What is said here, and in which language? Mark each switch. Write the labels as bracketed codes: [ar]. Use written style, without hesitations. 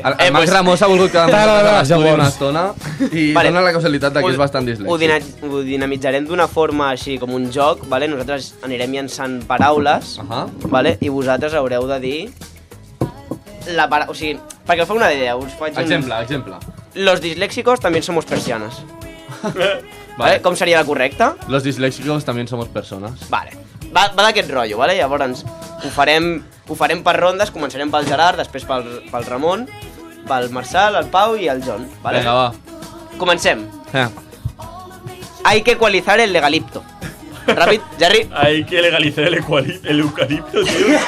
[ca] El Max Ramos ha volgut quedar amb l'estudi una estona i dona la causalitat que és bastant dislèxic. Ho dinamitzarem d'una forma així, com un joc, vale? Nosaltres anirem llançant paraules, vale? I vosaltres haureu de dir la paraula... O sigui, perquè us fa una idea, us faig un... Exemple. [es] Los disléxicos también somos persianas. [ca] Vale? Com seria la correcta? [es] Los disléxicos también somos personas. [ca] Vale. Va d'aquest rotllo, vale? Llavors ho farem per rondes, començarem pel Gerard, després pel Ramon, pel Marçal, el Pau i el John, vale? Vinga, va. Comencem. [es] Hay que ecualizar el legalipto. [ca] Ràpid, Jerry. [es] Hay que legalizar el eucalipto, tio.